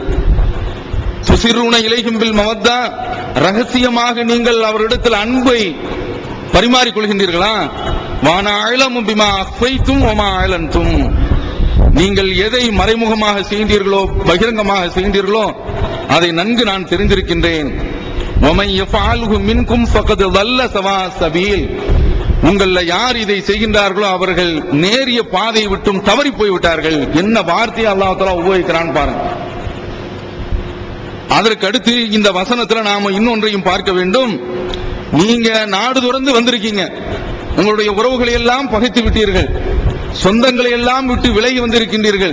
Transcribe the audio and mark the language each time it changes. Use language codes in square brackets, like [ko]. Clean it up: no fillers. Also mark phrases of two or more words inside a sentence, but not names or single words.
[ar] تسرون إليهم بالمودة, [ta] ரகசியமாக நீங்கள் அவரிடத்தில் அன்பை பரிமாறிக் கொள்கின்றீர்களா? [ar] وأنا أعلم بما أخفيتم وما أعلنتم, [ta] நீங்கள் எதை மறைமுகமாக செய்கின்றீர்களோ பகிரங்கமாக செய்கின்றீர்களோ அதை நன்கு நான் தெரிந்திருக்கின்றேன். [ar] وَمَنْ يَفْعَلْهُ مِنْكُمْ فَقَدْ ضَلَّ سَوَاءَ السَّبِيلِ [ta] உங்கள யார் இதை செய்கின்றார்களோ அவர்கள் நேரிய பாதையை விட்டும் தவறி போய்விட்டார்கள். என்ன வார்த்தையை அல்லாஹ் தஆலா உபயோகிக்கிறான் பாருங்க. அதற்கு அடுத்து இந்த வசனத்துல நாம இன்னொன்றையும் பார்க்க வேண்டும். நீங்க நாடு துறந்து வந்திருக்கீங்க, உங்களுடைய உறவுகளை எல்லாம் பகைத்து விட்டீர்கள், சொந்தங்களை எல்லாம் விட்டு விலகி வந்திருக்கின்றீர்கள்.